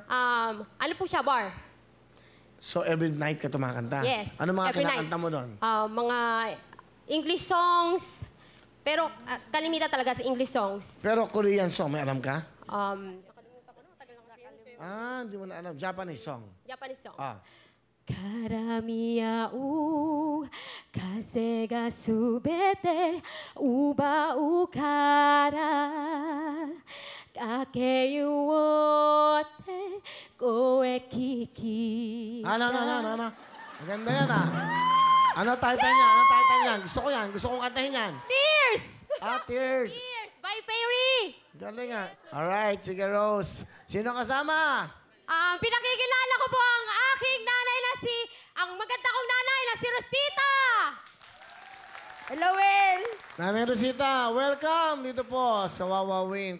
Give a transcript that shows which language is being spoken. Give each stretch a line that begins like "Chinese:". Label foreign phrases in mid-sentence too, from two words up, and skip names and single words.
Filipino: Ano po siya, bar? So
English: every night
Filipino: ka tumakanta? Yes. Ano mga every kinakanta night. mo doon? Mga
English: English songs.
Filipino: Pero kalimitan talaga sa
English: English songs.
Filipino: Pero
English: Korean song,
Filipino: may alam ka? Nakalimutan ko na, matagal na kasi yun. Hindi mo na alam.
English: Japanese song. Japanese song.
Japanese: 絡み合う風がすべて奪うから駆け寄って声聞き
Filipino: Ano? Maganda yan Ano title niya? Ano title niyan? Gusto ko yan. Gusto kong kantahin yan. Tears! Tears.
English: Tears by Perry!
Filipino: Galing nga. Alright, sige Rose. Sino kasama? Pinakikilala ko po ang aking nanay ang maganda kong nanay na si Rosita! Hello, Will! Nanay Rosita, welcome dito po sa Wawawin.